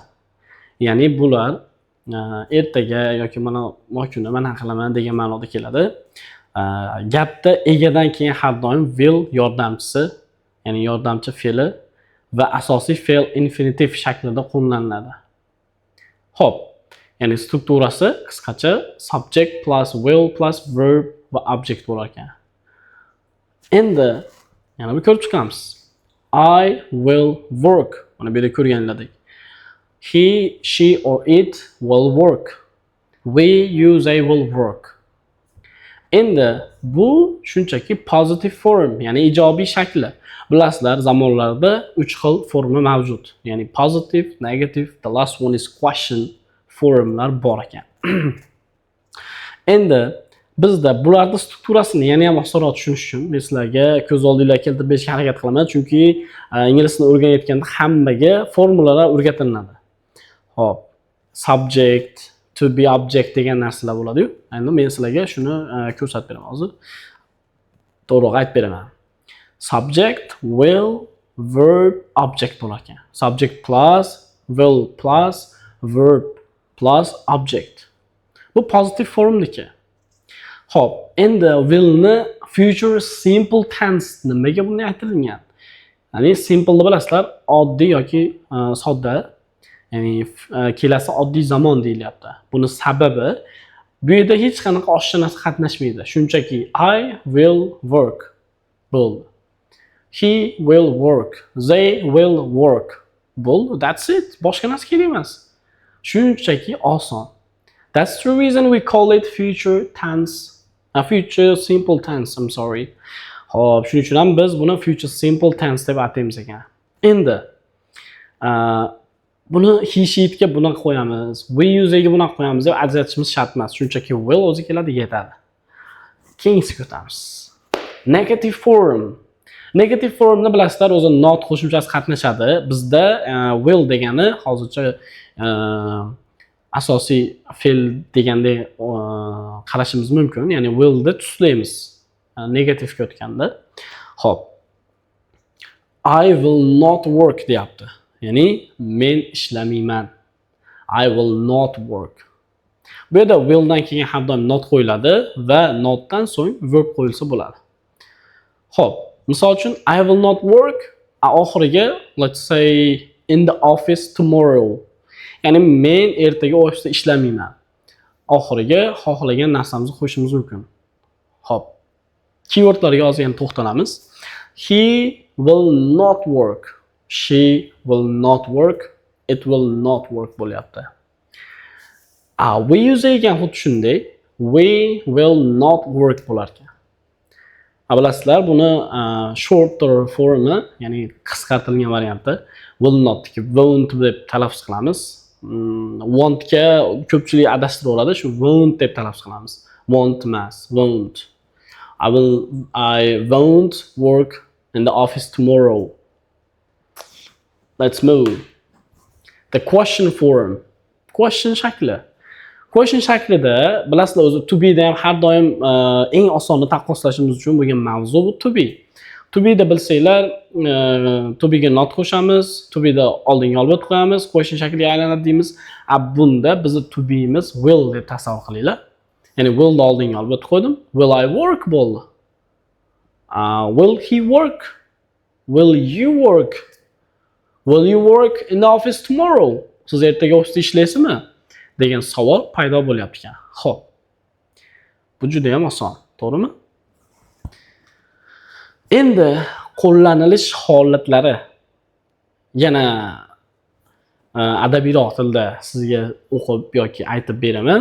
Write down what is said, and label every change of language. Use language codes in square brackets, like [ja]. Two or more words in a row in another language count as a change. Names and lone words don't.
[uz] Ya'ni bular ertaga yoki mana kuni mana qilaman degan ma'noda keladi. Gapda egadan keyin har doim will yordamchisi, ya'ni yordamchi fe'li va asosiy fe'l infinitiv shaklida qo'llaniladi. Xo'p, ya'ni strukturasi qisqacha [en] subject plus will plus verb [uz] va object bo'lar ekan. Endi yana bir ko'rib chiqamiz. [en] I will work. [uz] Mana bu yerda ko'rganladik. [en] He, she or it will work. We, you, they will work. [uz] Endi bu shunchaki [en] positive form, [uz] ya'ni ijobiy shakli. Bilasizlar, zamonlarda 3 xil forma mavjud. [en] Ya'ni positive, negative, the last one is question [uz] formlar bor ekan. Endi bizda bularning strukturasini yana ham osonroq tushunish uchun men sizlarga ko'z oldingizga keltirib berishga harakat qilaman, chunki ingliz tilini o'rganayotganda hammaga formulalar o'rgatiladi. Xo'p, [en] subject, to be object [uz] degan narsalar bo'ladi-yu. Endi men sizlarga shuni ko'rsatib beraman hozir. To'g'ri aytib beraman. [en] Subject, will, verb, object [uz] bo'lar ekan. [en] Subject plus, will plus, verb plus, object. [uz] Bu [en] positive formniki. [uz] Xo'p, endi willni [en] future simple tense [uz] nimaga bunday aytilgan? Ya'ni simple deb bilasizlar, oddiy yoki sodda. Ya'ni kelasi oddiy zamon deyilyapti. Buni sababi bu yerda hech qanaqa oshcha narsa qatnashmaydi. Shunchaki [en] I will work [uz] bo'ldi. [en] He will work. They will work. Bo'ldi. That's it. [uz] Boshqa narsa kerak emas. Shunchaki oson. [en] That's the reason we call it future tense. Future simple tense, I'm sorry. [uz] Xo'p, shuning uchun ham biz buni [en] future simple tense [uz] deb ataymiz ekan. Endi buni he, she'ga buni qo'yamiz, we, use'ga buni qo'yamiz deb ajratishimiz shart emas. Shunchaki will o'zi keladi, yetadi. Keyingiga o'tamiz. [en] Negative form. Negative formni [uz] bilasizlar, o'zi not qo'shimchasi qatnashadi. Bizda will degani hozircha asosiy fe'l degandek qarashimiz mumkin. Ya'ni will da tuslaymiz. Negativga o'tganda. Xo'p. [en] I will not work deyapti. [uz] Ya'ni men ishlamayman. [en] I will not work. [uz] Bu yerda will dan keyin har doim not qo'yiladi va notdan so'ng verb qo'yilsa bo'ladi. Xo'p, misol uchun [en] I will not work oxiriga let's say in the office tomorrow. [uz] Ya'ni men ertaga ofisda ishlamayman. Oxiriga xohlagan narsamizni qo'shishimiz mumkin. Xo'p. Keywordlarga hozir yana to'xtalamiz. [en] He will not work. She will not work. It will not work bo'lyapti. We use [uz] ekan xuddi shunday. [en] We will not work [uz] bo'lar ekan. Bilasizlar, buni shorter formi, ya'ni qisqartirilgan varianti [en] will not [uz] ki won't deb talaffuz qilamiz. Want ga ko'pchilik adashtirib shu won't deb talaffuz qilamiz. Want emas, [en] won't. I won't work in the office tomorrow. Let's move. The question form. [uz] Question shakli. Question shaklida bilasizlar, o'zi [en] to be [uz] da ham har doim eng osonni taqqoslashimiz uchun bo'lgan mavzu bu [en] to be. To be [uz] da bilsanglar, [en] to be [uz] ga not qo'shamiz, [en] to be [uz] da oldinga olib qo'yamiz, question shakliga aylanadi deymiz. Bunda bizni [en] to be [uz] imiz will deb tasavvur qilinglar. Ya'ni will da oldinga olib qo'ydim. [en] Will I work bo'ldi. Will he work? Will you work? Will you work in the office tomorrow? [uz] Siz ertaga ofisda ishlaysizmi? Degan savol paydo bo'lyapti ekan. Xo'p. Bu juda ham oson, to'g'rimi? Endi qo'llanilish holatlari yana adabiyroq tilda sizga o'qib yoki aytib beraman.